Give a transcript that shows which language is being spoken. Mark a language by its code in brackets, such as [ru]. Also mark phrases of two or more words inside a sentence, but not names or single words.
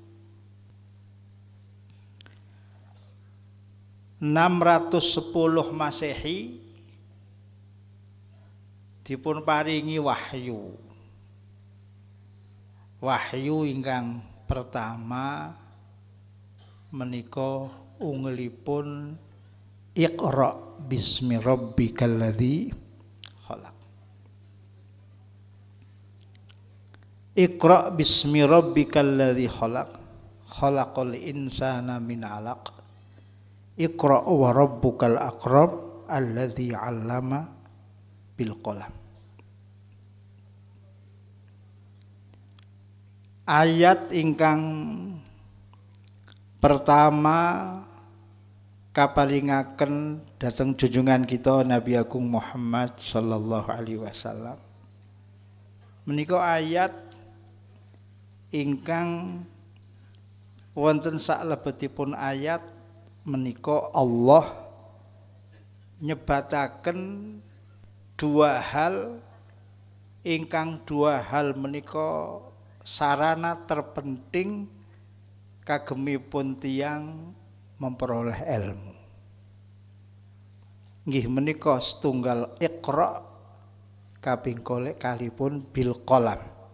[jv] 610 Masehi dipun paringi wahyu. Wahyu ingkang pertama menika ungelipun [ar] اقرأ باسم ربك الذي خلق. اقرأ باسم ربك الذي خلق. خلق الإنسان من علق. اقرأ وربك الأكرم الذي علم بالقلم. [jv] Ayat ingkang pertama kaparingaken dhateng junjungan kita Nabi Agung Muhammad [ar] صلى الله عليه وسلم. [jv] Menika ayat ingkang wonten saklebetipun ayat menika Allah nyebataken dua hal menika [id] sarana terpenting [jv] kagemipun tiyang [id] memperoleh ilmu. [jv] Nggih menika setunggal Iqra kaping kalipun [ar] بالقلم.